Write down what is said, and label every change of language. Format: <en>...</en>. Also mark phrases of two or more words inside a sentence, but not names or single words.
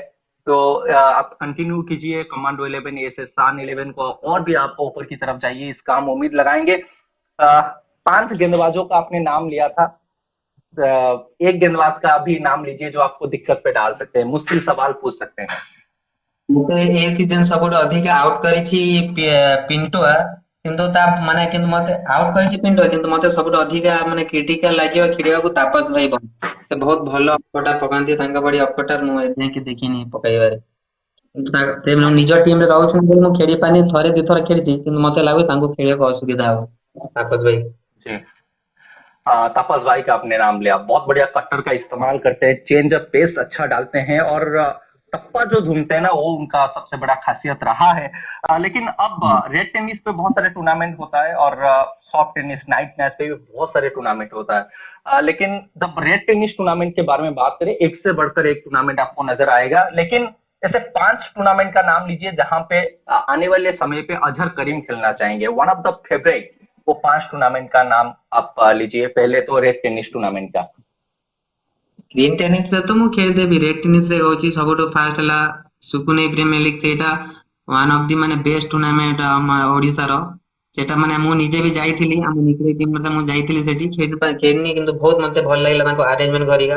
<hi>तो आप कंटिन्यू कीजिए कमांडो 11 एस एस सान 11 को, और भी आप ऊपर की तरफ जाइए, इसका हम उम्मीद लगाएंगे। 5 गेंदबाजों का आपने नाम लिया था, एक गेंदबाज का भी नाम लीजिए जो आपको दिक्कत पे डाल सकते हैं, मुश्किल सवाल पूछ सकते हैं।</hi> <or>ମତେ ଏ ସିଜନ ସବୁଠୁ ଅଧିକା ଆଉଟ କରିଛି ପିଣ୍ଟୁଆ। କିନ୍ତୁ ତା ମାନେ କିନ୍ତୁ ମତେ ଆଉଟ କରିଛି ପିଣ୍ଟୁଆ, କିନ୍ତୁ ମତେ ସବୁଠୁ ଅଧିକା ମାନେ କ୍ରିଟିକାଲ ଲାଗିବ ଖେଳିବାକୁ ତାପସ ଭାଇ ବଂଶ। ସେ ବହୁତ ଭଲ ଅପକଟାର ପକାନ୍ତି, ତାଙ୍କ ଭଳି ଅପକଟାର ମୁଁ ଏଯାଏଁ ଦେଖିନି ପକେଇବାରେ। କିନ୍ତୁ ସେ ନିଜ ଟିମ ରେ ରହୁଛନ୍ତି ବୋଲି ମୁଁ ଖେଳି ପାରିନି, ଥରେ ଦିଥର ଖେଳିଛି କିନ୍ତୁ ମତେ ଲାଗୁଛି ତାଙ୍କୁ ଖେଳିବାକୁ ଅସୁବିଧା ହବ ତାପସ ଭାଇ।</or> <hi>जी, तापस भाई का आपने नाम लिया, बहुत बढ़िया, कट्टर का इस्तेमाल करते हैं,</hi> <en>change of pace</en> <hi>अच्छा डालते हैं, और टप्पा जो ढूंढते हैं ना वो उनका सबसे बड़ा खासियत रहा है। लेकिन अब</hi> <en>red tennis</en> <hi>पे बहुत सारे टूर्नामेंट होता है, और</hi> <en>soft tennis night match</en> <hi>पे भी बहुत सारे टूर्नामेंट होता है। लेकिन जब</hi> <en>red tennis tournament</en> <hi>के बारे में बात करें, एक से बढ़कर एक टूर्नामेंट आपको नजर आएगा, लेकिन ऐसे 5 टूर्नामेंट का नाम लीजिए जहां पे आने वाले समय पे अजहर करीम खेलना चाहेंगे,</hi> <en>one of the favourite,</en> <hi>वो 5 टूर्नामेंट का नाम आप लीजिए। पहले तो</hi> <en>red tennis tournament</en> <hi>का।</hi> <en>green tennis</en> <or>ରେ ତ ମୁଁ ଖେଳିଦେବି।</or> <en>red tennis</en> <or>ରେ କହୁଛି ସବୁଠୁ ଫାଷ୍ଟ ହେଲା ସୁକୁନେଇ ପ୍ରିମିୟର ଲିଗ। ସେଇଟା</or> <en>one of the</en> <or>ମାନେ</or> <en>best tournament</en> <or>ଆମ ଓଡିଶାର। ସେଟା ମାନେ ମୁଁ ନିଜେ ବି ଯାଇଥିଲି, ଆମ ନିଜ ଟିମ ମୁଁ ଯାଇଥିଲି ସେଠି ଖେଳିନି, କିନ୍ତୁ ବହୁତ ମତେ ଭଲ ଲାଗିଲା ତାଙ୍କ ଆରେଞ୍ଜମେଣ୍ଟ ଘରିକା।</or>